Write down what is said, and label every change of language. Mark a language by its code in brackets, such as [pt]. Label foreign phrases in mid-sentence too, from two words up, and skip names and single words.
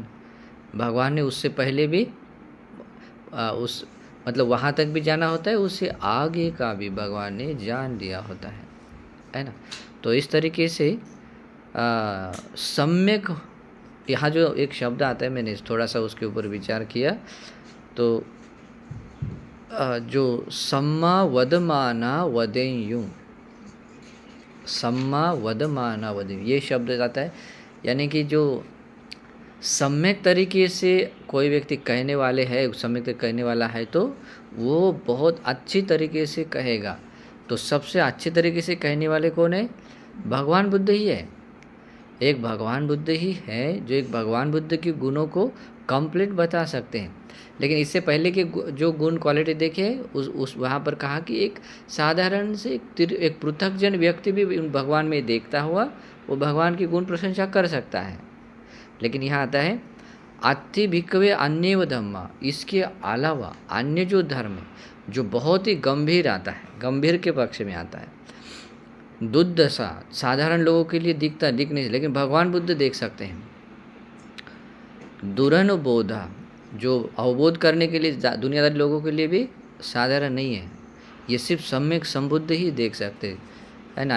[hi] भगवान ने उससे पहले भी उस मतलब वहाँ तक भी जाना होता है, उससे आगे का भी भगवान ने जान दिया होता है ना। तो इस तरीके से सम्यक, यहाँ जो एक शब्द आता है मैंने थोड़ा सा उसके ऊपर विचार किया तो जो [pi] सम्मा वदमाना वदेयु, सम्मा वदमाना वदेयु [hi] ये शब्द आता है। यानी कि जो सम्यक तरीके से कोई व्यक्ति कहने वाले है, सम्यक तरीके कहने वाला है तो वो बहुत अच्छी तरीके से कहेगा। तो सबसे अच्छे तरीके से कहने वाले कौन है? भगवान बुद्ध ही है। एक भगवान बुद्ध ही है जो एक भगवान बुद्ध के गुणों को कंप्लीट बता सकते हैं। लेकिन इससे पहले के जो गुण क्वालिटी देखे उस वहाँ पर कहा कि एक साधारण से एक पृथकजन व्यक्ति भी भगवान में देखता हुआ वो भगवान की गुण प्रशंसा कर सकता है। लेकिन यहाँ आता है [pi] अति भिक्खवे अन्येव धम्मा, [hi] इसके अलावा अन्य जो धर्म है जो बहुत ही गंभीर आता है, गंभीर के पक्ष में आता है, दुर्दशा साधारण लोगों के लिए दिख नहीं, लेकिन भगवान बुद्ध देख सकते हैं। दुरनुबोधा जो अवबोध करने के लिए दुनियादारी लोगों के लिए भी साधारण नहीं है, ये सिर्फ सम्यक संबुद्ध ही देख सकते है ना।